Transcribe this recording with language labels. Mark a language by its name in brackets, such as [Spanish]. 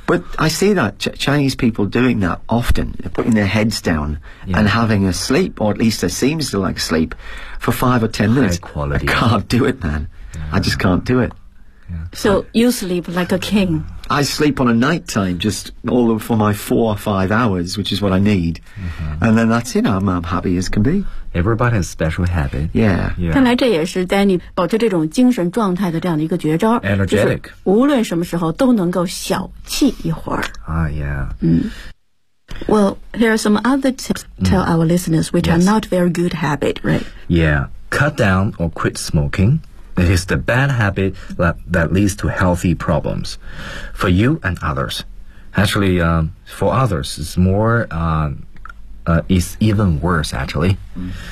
[English] But I see that Chinese people doing that often, putting their heads down and having a sleep, or at least it seems to like sleep, for 5 or 10 minutes. High quality. I can't do it, man. Yeah. I just can't do it. Yeah. So you sleep like a king. I sleep on a night time just all for my 4 or 5 hours, which is what I need. Mm-hmm. And then that's it. I'm happy as can be. Everybody has special habit. Yeah. [Chinese] 看来这也是 Danny 保持这种精神状态的这样的一个绝招。 [English] Energetic. [Chinese] 就是无论什么时候都能够小气一会儿。 [English] Yeah. Well, here are some other tips to tell our listeners, which are not very good habit, right? Yeah. Cut down or quit smoking. It is the bad habit that leads to healthy problems for you and others. Actually, for others, it's more, it's even worse, actually. Mm.